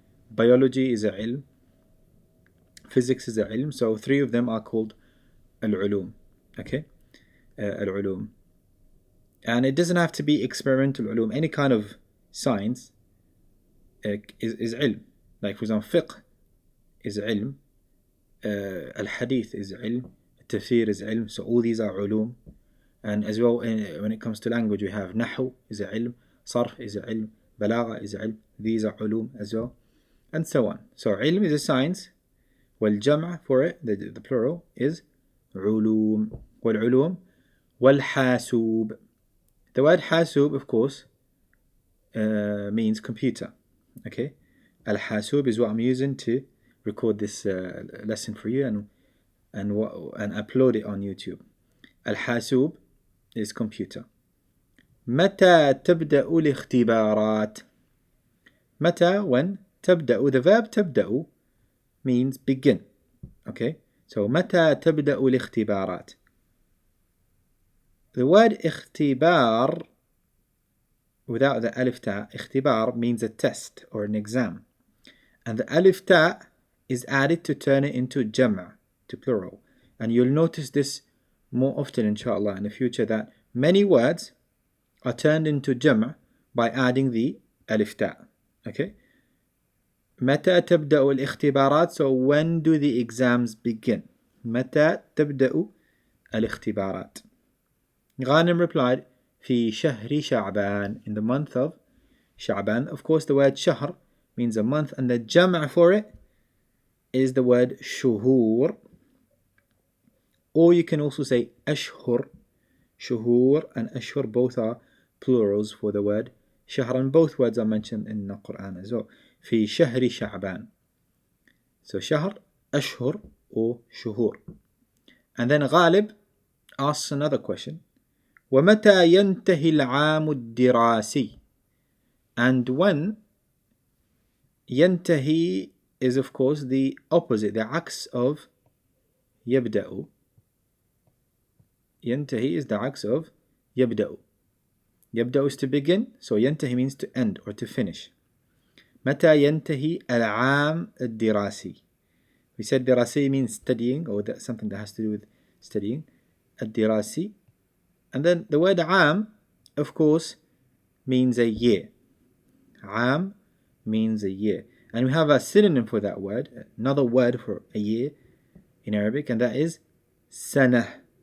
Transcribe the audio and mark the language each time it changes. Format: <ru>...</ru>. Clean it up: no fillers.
<en>Biology is a علم. Physics is a علم. So 3 of them are called العلوم. Okay, العلوم. And it doesn't have to be experimental علوم. Any kind of science is علم. Like for example, fiqh is علم. الحديث is علم. التفسير is علم. So all these are علوم. And as well, when it comes to language, we have نحو is a علم, صرف is a علم, بلاغة is a علم. These are علوم as well, and so on. So علم is a science, والجمع for it, the plural, is علوم.</en> <ar>والعلوم والحاسوب.</ar> <en>The word حاسوب, of course, means computer. Okay, الحاسوب is what I'm using to record this lesson for you and upload it on YouTube. الحاسوب is computer.</en> <ar>متى تبدأ الاختبارات?</ar> <en>متى, when, تبدأ, the verb تبدأ means begin.</en> <ar>Okay, so متى تبدأ الاختبارات?</ar> <en>The word اختبار without the alif ta, اختبار means a test or an exam, and the alif ta is added to turn it into جمع, to plural. And you'll notice this more often, inshaAllah, in the future, that many words are turned into جمع by adding the alif ta.</en> <ar>Okay, متى تبدأ الاختبارات?</ar> <en>So when do the exams begin?</en> <ar>متى تبدأ الاختبارات?</ar> <en>Ghanim replied,</en> <ar>في شهر شعبان,</ar> <en>in the month of Sha'ban. Of course, the word shahr means a month, and the jam' for it is the word shuhur. Or you can also say ashhur. Shuhur and ashhur both are plurals for the word shahr, and both words are mentioned in the Quran as well.</en> <ar>في شهر شعبان. So shahr, ashhur, or shuhur.</ar> <en>And then Ghalib asks another question.</en> <ar>ومتى ينتهي العام الدراسي?</ar> <en>And when ينتهي is of course the opposite, the عكس of يبدأ. ينتهي is the عكس of يبدأ. يبدأ is to begin, so ينتهي means to end or to finish.</en> <ar>متى ينتهي العام الدراسي?</ar> <en>We said دراسي means studying, or something that has to do with studying.</en> <ar>الدراسي.</ar> <en>And then the word عام, of course, means a year. عام means a year. And we have a synonym for that word, another word for a year in Arabic, and that is سنة.</en>